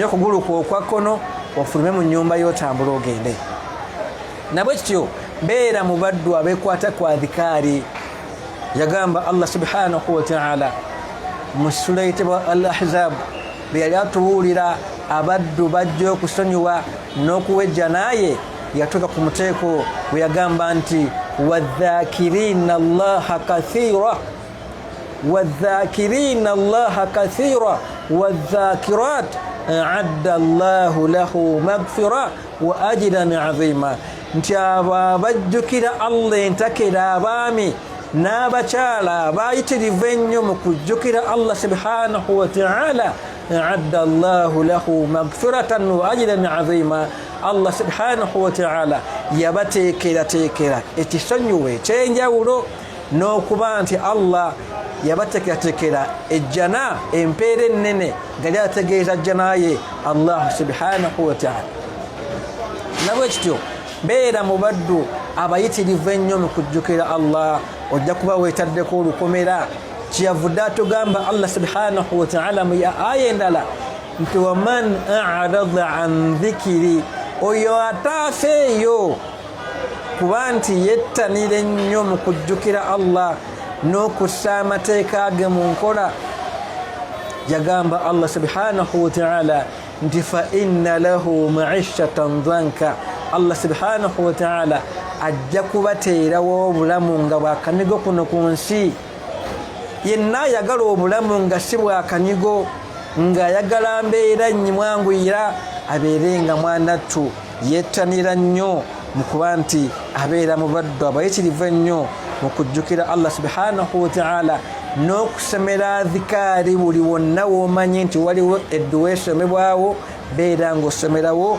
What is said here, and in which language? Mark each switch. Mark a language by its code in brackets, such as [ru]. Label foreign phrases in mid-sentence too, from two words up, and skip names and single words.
[lg] okugulu kwo okwa kkono ofulume mu nnyumba y'otambula ogende nabwe kityo mbeera mu baddu abeekwata kwa dhikaari yagamba Allah [ar] سبحانه وتعالى [lg] mu sura eyitibwa al-ahzab bwe yali atubuulira abaddu bajja okusonyiwa n'okuwejja naye yatuuka ku muteeko bwe yagamba nti [ar] والذاكرين الله كثيرا والذاكرات أعد الله لهم مغفرة وأجرا عظيما [lg] nti abo abajjukira Allah entakera abaami n'abakyala abayitirivu ennyo mu kujjukira Allah [ar] سبحانه وتعالى أعد الله لهم مغفرة وأجرا عظيما. [lg] Allah [ar] سبحانه وتعالى [lg] yabateekera ekisonyiwo ekyenjawulo n'okuba nti Allah yabateekera ejjana empeera ennene nga lyategeeza jjana ye Allah [ar] سبحانه وتعالى. [lg] Nabwe kityo beera mu baddu abayitirivu ennyo mu kujjukira Allah, ojja kuba weetaddeko olukomera. Kyeyavudde atugamba Allah [ar] سبحانه وتعالى [lg] mu aya endala nti [ar] ومن أعرض عن ذكري, [lg] oyo ataafeeyo kuba nti yettanira ennyo mu kujjukira Allah n'okussa amateeka ge mu nkola. Yagamba Allah [ar] سبحانه وتعالى [lg] nti [ar] فإن له معيشة ضنكا, [lg] Allah [ar] سبحانه وتعالى [lg] ajja kubateerawo obulamu nga bwakanyigo kuno ku nsi. Yenna ayagala obulamu nga si bwakanyigo, nga ayagala mbeera nnyimwanguyira, abeere nga mwanattu yettanira nnyo mu kuba nti abeera mu baddu abayitirivu ennyo mu kujjukira Allah [ar] سبحانه وتعالى [lg] n'okusemera dhikaari buli wonna w'omanyi nti waliwo edduwa esomebwawo, beera ng'osomerawo.